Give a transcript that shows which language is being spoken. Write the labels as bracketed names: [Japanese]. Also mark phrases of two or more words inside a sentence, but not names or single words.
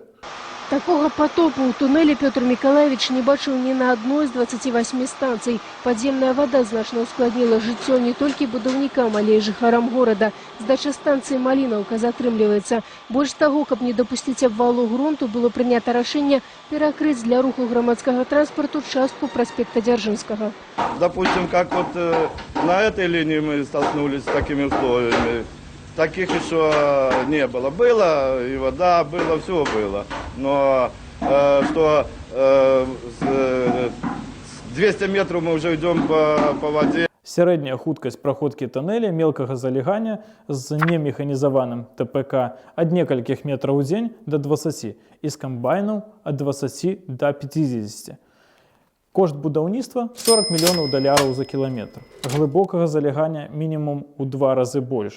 [Belarusian] Такого потопу у туннеле Петр Миколаевич не бачыў ні на адной з 28 станцый. Падземная вода значна ускладніла жыццё не толькі будаўнікам, але і жыхарам горада. Здача станцыі Малінаўка затрымліваецца. Больш таго, каб не дапусціць абвалу грунту, было прынята рашэнне перакрыць для руху грамадскага транспарту частку праспекта Дзяржынскага. [Russian] Допустим, как вот на этой линии мы столкнулись с такими условиями. Таких еще не было. Было и вода, было, все было. Но что 200 метров мы уже идем по воде. [Belarusian] Сярэдняя хуткасць праходкі туннеля мелкага залегання з немеханізаваным ТПК ад некалькіх метраў у дзень до 20 і з камбайнаў ад 20 до 50. Кошт будаўніцтва 40 мільёнаў даляраў за кіламетр. Глыбокага залегання мінімум у 2 разы больш.